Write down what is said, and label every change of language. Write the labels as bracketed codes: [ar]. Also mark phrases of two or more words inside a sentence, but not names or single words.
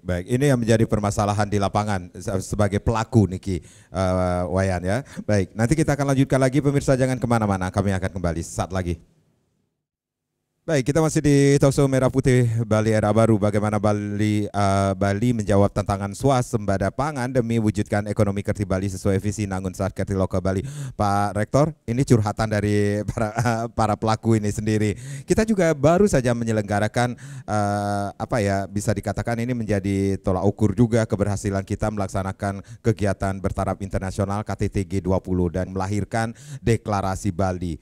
[id] Ini yang menjadi permasalahan di lapangan sebagai pelaku Niki Wayan ya. Baik, nanti kita akan lanjutkan lagi, pemirsa jangan kemana-mana, kami akan kembali saat lagi. Baik, kita masih di Talkshow Merah Putih Bali Era Baru. Bagaimana Bali menjawab tantangan swasembada pangan demi wujudkan ekonomi kerti Bali sesuai visi Nangun Saat Kerti Loka Bali. Pak Rektor, ini curhatan dari para pelaku ini sendiri. Kita juga baru saja menyelenggarakan bisa dikatakan ini menjadi tolak ukur juga keberhasilan kita melaksanakan kegiatan bertaraf internasional KTT G20 dan melahirkan deklarasi Bali.